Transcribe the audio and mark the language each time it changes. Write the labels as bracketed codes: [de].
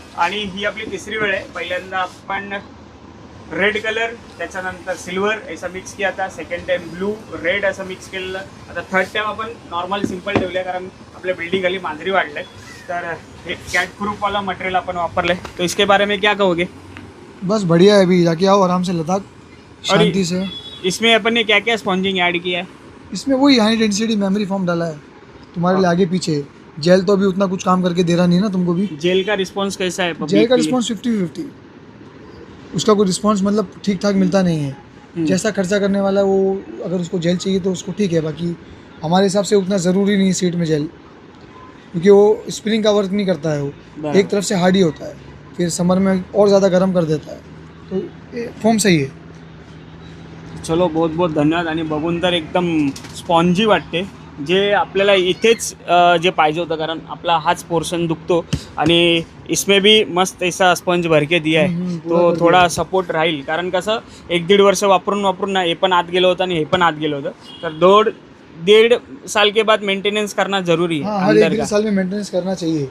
[mr] आणि ही आपली 3री वेळ आहे. पहिल्यांदा आपण रेड कलर, त्याच्यानंतर सिल्वर असं [hi] मिक्स किया था. [mr] सेकंड टाइम ब्लू रेड असं मिक्स केलेलं. आता थर्ड टाइम आपण नॉर्मल सिंपल ठेवले, कारण आपल्या बिल्डिंग खाली मांजरी वाढले. तर हे कॅट प्रूफ वाला मटेरियल आपण वापरले. [hi] तो इसके बारे में क्या कहोगे? बस बढ़िया है, अभी जाके आओ आराम से लद्दाख शांति से. इसमें अपन ने क्या क्या स्पॉन्जिंग ऐड किया है? इसमें वही हाई डेंसिटी मेमोरी फॉर्म डाला है तुम्हारे लिए आगे पीछे. जेल तो अभी उतना कुछ काम करके दे रहा नहीं ना तुमको भी. जेल का रिस्पॉन्स कैसा है? जेल का रिस्पॉन्स 50-50. उसका कोई रिस्पॉन्स मतलब ठीक ठाक मिलता नहीं है. जैसा खर्चा करने वाला वो, अगर उसको जेल चाहिए तो उसको ठीक है. बाकी हमारे हिसाब से उतना ज़रूरी नहीं है सीट में जेल, क्योंकि वो स्प्रिंग का वर्क नहीं करता है. वो एक तरफ से हार्ड ही होता है, फिर समर में और ज़्यादा गर्म कर देता है. तो फॉर्म सही है. चलो, बहुत बहुत धन्यवाद. [mr] आणि बघून तर एकदम स्पॉन्जी वाटते, जे आपल्याला इथेच जे पाहिजे होतं, कारण आपला हाच पोर्शन दुखतो. [hi] आणि इसमें भी मस्त ऐसा स्पंज भर के दिया है, तो थोडा सपोर्ट राहील. [mr] कारण कसं 1-1.5 वर्ष वापरून ना, हे पण आत गेलं होतं आणि हे पण आत गेलं होतं. [hi] तर 1.5 साल के बाद मेंटेनेंस करना जरूरी है. हर 1 साल में मेंटेनेंस करना चाहिए.